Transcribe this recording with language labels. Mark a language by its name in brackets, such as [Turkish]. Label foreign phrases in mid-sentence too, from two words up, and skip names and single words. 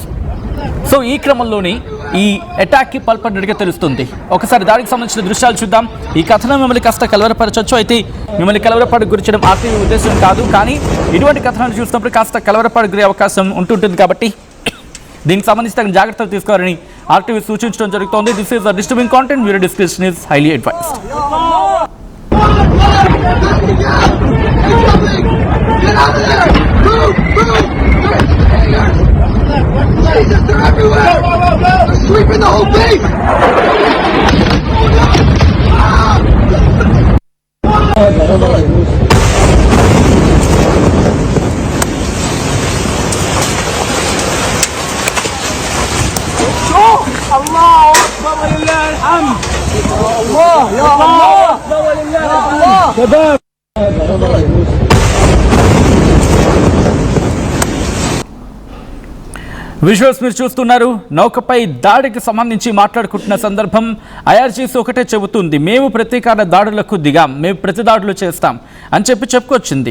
[Telugu] సో ఈ క్రమంలోని ఈ అటాక్కి పాల్పడినట్టుగా తెలుస్తుంది. ఒకసారి దానికి సంబంధించిన దృశ్యాలు చూద్దాం. ఈ కథనం మిమ్మల్ని కాస్త కలవరపరచవచ్చు. అయితే మిమ్మల్ని కలవరపాటు గురించడం ఆర్టీవీ ఉద్దేశం కాదు. కానీ ఇటువంటి కథనాలు చూసినప్పుడు కాస్త కలవరపాటు గురే అవకాశం ఉంటుంటుంది. కాబట్టి దీనికి సంబంధించి తగిన జాగ్రత్తలు తీసుకోవాలని ఆర్టీవీ సూచించడం జరుగుతోంది. [English] This is the disturbing content. Viewer description is highly advised. Jesus, they're everywhere! They're sweeping the whole base! [Arabic] الله أكبر ولله الحمد! الله يا الله أكبر ولله الحمد! شباب [Telugu] విజువల్స్ మీరు చూస్తున్నారు. నౌకపై దాడికి సంబంధించి మాట్లాడుకుంటున్న సందర్భం ఐఆర్జీసీ ఒకటే చెబుతుంది, మేము ప్రతీకార దాడులకు దిగాం, మేము ప్రతి దాడులు చేస్తాం అని చెప్పుకొచ్చింది.